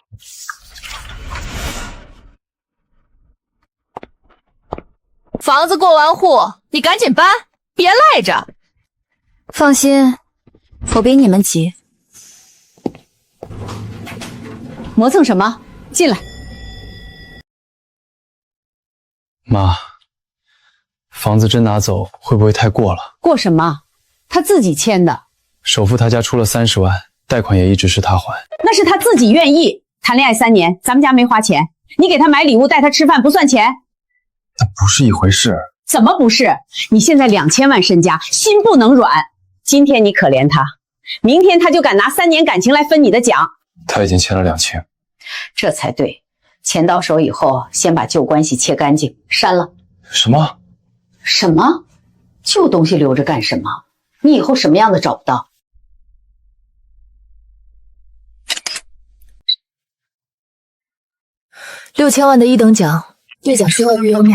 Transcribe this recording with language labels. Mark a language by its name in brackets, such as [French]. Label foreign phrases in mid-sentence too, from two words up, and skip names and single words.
[Chinese] 房子過完戶，你趕緊搬，別賴着。放心，我比你們急。磨蹭什麼？進來。媽，房子真拿走會不會太過了？過什麼？他自己簽的。首付他家出了30萬，貸款也一直是他還。那是他自己願意。談戀愛3年，咱們家沒花錢，你給他買禮物帶他吃飯不算錢？那不是一回事。怎麼不是？你現在2000萬身家，心不能軟。今天你可憐他，明天他就敢拿3年感情來分你的獎。他已經欠了2000，這才對。錢到手以後，先把舊關係切乾淨，刪了。什麼？什麼？舊東西留着幹什麼？你以後什麼樣的找不到？6000萬的1等獎，兌獎需要預約嗎？